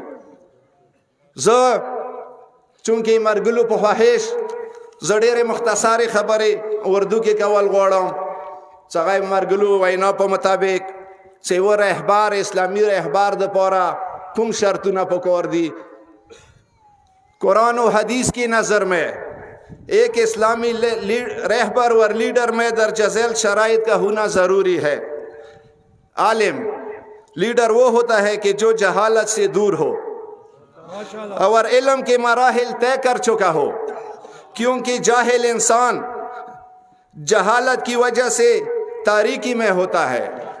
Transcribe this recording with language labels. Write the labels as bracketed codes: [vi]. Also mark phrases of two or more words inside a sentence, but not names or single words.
[ps] زه چونکې مرګلو په خواهش زه ډېرې مختصرې خبرې اردو کې کول غواړم چې هغه مرګلو وینا په مطابق چې یوه رهبر اسلامي رهبر دپاره کوم شرطونه پکار دي. [ur] قرآن و حدیث کی نظر میں ایک اسلامی رہبر اور لیڈر میں درج ذیل شرائط کا ہونا ضروری ہے. عالم لیڈر وہ ہوتا ہے کہ جو جہالت سے دور ہو اور علم کے مراحل طے کر چکا ہو، کیونکہ جاہل انسان جہالت کی وجہ سے تاریکی میں ہوتا ہے